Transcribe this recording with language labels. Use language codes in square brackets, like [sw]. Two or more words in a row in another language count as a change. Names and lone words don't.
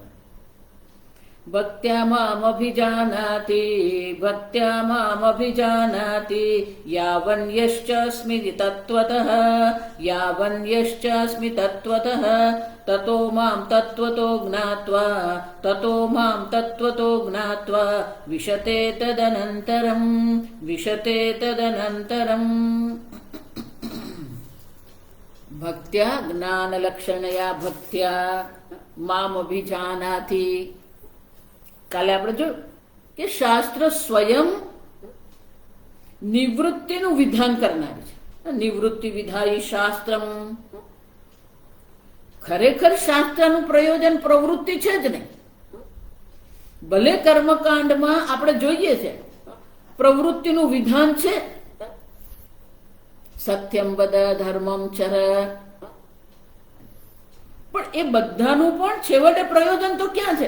[sa] भक्त्या मामभिजानाति भक्त्या मामभिजानाति यावन्यश्चास्मि तत्त्वतः यावन्यश्चास्मि तत्त्वतः ततो मां तत्त्वतो ज्ञात्वा ततो मां तत्त्वतो ज्ञात्वा विशते तदनन्तरम् विशते तदनन्तरम्। भक्त्या ज्ञानलक्षणया भक्त्या मामभिजानाति। [gu] કાલે આપણે જોયું કે શાસ્ત્ર સ્વયં નિવૃત્તિનું વિધાન કરનાર છે. [sa] निवृत्ति विधायी शास्त्रम्. [gu] ખરેખર શાસ્ત્રનું પ્રયોજન પ્રવૃત્તિ છે જ નહીં. ભલે કર્મકાંડમાં આપણે જોઈએ છે પ્રવૃત્તિનું વિધાન છે, [sa] सत्यम् वद धर्मम् चर, [gu] પણ એ બધાનું પણ છેવટે પ્રયોજન તો ક્યાં છે?